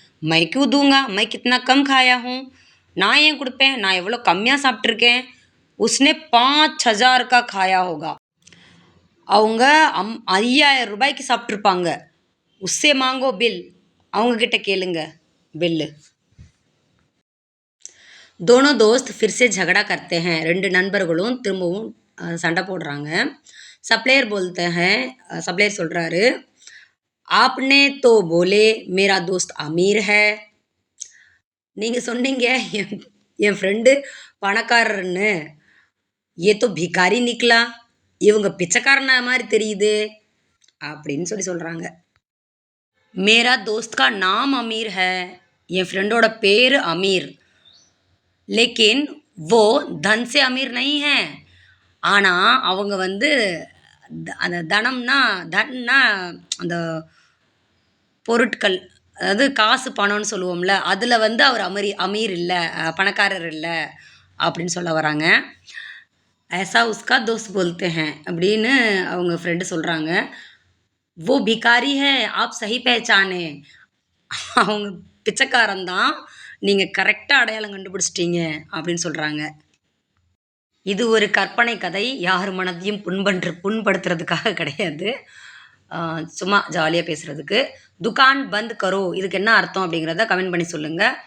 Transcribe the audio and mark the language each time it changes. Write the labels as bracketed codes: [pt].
[hi] My Q Thoonga my கித்னா come காயா ஹூம். [ta] நான் ஏன் கொடுப்பேன், நான் எவ்வளோ கம்மியாக சாப்பிட்ருக்கேன். [hi] உஸ்னே 5000 கா காயா ஹோகா. [ta] அவங்க 5000 ரூபாய்க்கு சாப்பிட்ருப்பாங்க. [hi] உஸ்ஸே மாங்கோ பில். [ta] அவங்கக்கிட்ட கேளுங்க பில்லு. [hi] दोनों दोस्त फिर से झगड़ा करते हैं. [ta] 2 நண்பர்களும் திரும்பவும் சண்டை போடுறாங்க. சப்ளையர் சொல்றாரு, [hi] "आपने तो बोले मेरा दोस्त अमीर है." [ta] நீங்க சொன்னீங்க என் என் ஃப்ரெண்டு பணக்காரர்ன்னு. [hi] "ये तो भिखारी निकला." [ta] இவங்க பிச்சைக்காரனா மாரி தெரியுதே அப்படின்னு சொல்றாங்க. [hi] "मेरा दोस्त का नाम अमीर है." [ta] என் ஃப்ரெண்டோட பேரு அமீர். [hi] लेकिन वो धन से अमीर नहीं है. [ta] ஆனா அவங்க வந்து அந்த தனம்னா அந்த பொருட்கள், அதாவது காசு பணம்னு சொல்லுவோம்ல, அதுல வந்து அவர் அமீர் இல்ல, பணக்காரர் இல்ல அப்படின்னு சொல்ல வராங்க. [hi] "ऐसा उसका दोस्त बोलते हैं." [ta] அப்படின்னு அவங்க ஃப்ரெண்டு சொல்றாங்க. [hi] "वो भिखारी है, आप सही पहचाने." [ta] அவங்க பிச்சைக்காரன் தான். நீங்க கரெக்ட்டா அடையாளம் கண்டுபிடிச்சிட்டீங்க அப்படின்னு சொல்றாங்க. இது ஒரு கற்பனை கதை. யார் மனதையும் புண்படுத்துறதுக்காக கிடையாது. சும்மா ஜாலியா பேசுறதுக்கு. [hi] "துகான் பந்த் கரோ" [ta] இதுக்கு என்ன அர்த்தம் அப்படிங்கிறத கமெண்ட் பண்ணி சொல்லுங்க.